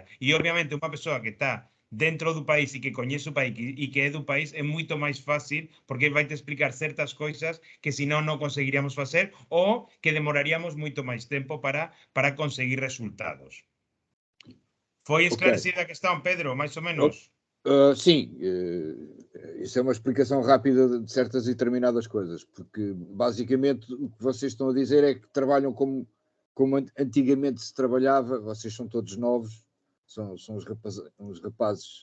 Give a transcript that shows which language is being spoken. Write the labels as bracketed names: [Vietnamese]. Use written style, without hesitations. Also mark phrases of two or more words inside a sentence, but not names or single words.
[Galician] E obviamente unha persoa que está dentro do país e que coñece o país e que é do país é moito máis fácil porque vai te explicar certas coisas que senón non conseguiríamos facer ou que demoraríamos moito máis tempo para conseguir resultados. [Portuguese] Foi esclarecida a questão, Pedro, [Galician] máis ou menos? [Portuguese] Sim, isso é uma explicação rápida de certas e determinadas coisas, porque basicamente o que vocês estão a dizer é que trabalham como antigamente se trabalhava, vocês são todos novos, são uns rapazes.